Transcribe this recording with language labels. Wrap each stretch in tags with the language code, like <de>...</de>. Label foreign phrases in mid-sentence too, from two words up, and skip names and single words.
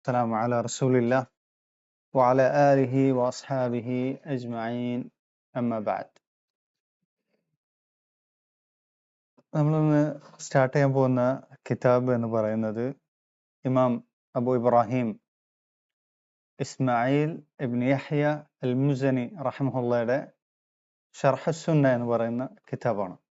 <ar>السلام على رسول الله وعلى آله وأصحابه أجمعين أما بعد.</ar> <ml>നമ്മളിന്ന് സ്റ്റാർട്ട് ചെയ്യാൻ പോകുന്ന കിതാബ് എന്ന് പറയുന്നത് ഇമാം അബു ഇബ്രാഹിം ഇസ്മായിൽ ഇബ്ൻ യഹ്യ അൽ മുസനി റഹ്മഹുള്ളയുടെ ഷർഹ് സുന്ന എന്ന് പറയുന്ന കിതാബാണ്.</ml>